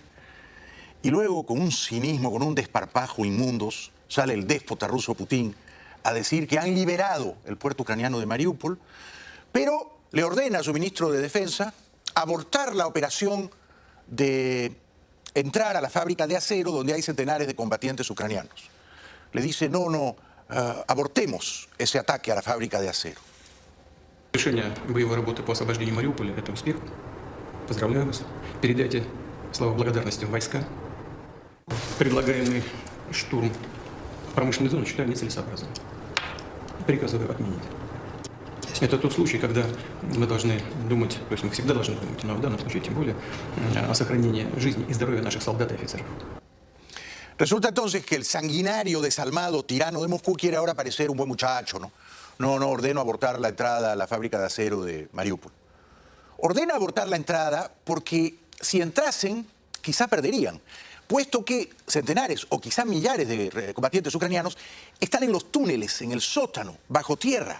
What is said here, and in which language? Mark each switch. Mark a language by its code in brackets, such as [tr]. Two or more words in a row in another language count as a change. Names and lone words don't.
[es] Y luego, con un cinismo, con un desparpajo inmundos, sale el déspota ruso Putin a decir que han liberado el puerto ucraniano de Mariupol, pero le ordena a su ministro de Defensa abortar la operación de entrar a la fábrica de acero donde hay centenares de combatientes ucranianos. Le dice, abortemos ese ataque a la fábrica de acero. [ru] Решение боевой работы по освобождению Мариуполя – это успех. Поздравляю вас. Передайте слова благодарности в войска. Предлагаемый штурм промышленной зоны считаю нецелесообразным. Приказываю отменить. Это тот случай, когда мы должны думать, то есть мы всегда должны думать, но в данном случае тем более, о сохранении жизни и здоровья наших солдат и офицеров. [es] Resulta entonces que el sanguinario, desalmado, tirano de Moscú quiere ahora parecer un buen muchacho, ¿no? No ordeno abortar la entrada a la fábrica de acero de Mariupol. Ordena abortar la entrada porque si entrasen, quizá perderían, puesto que centenares o quizá millares de combatientes ucranianos están en los túneles, en el sótano, bajo tierra.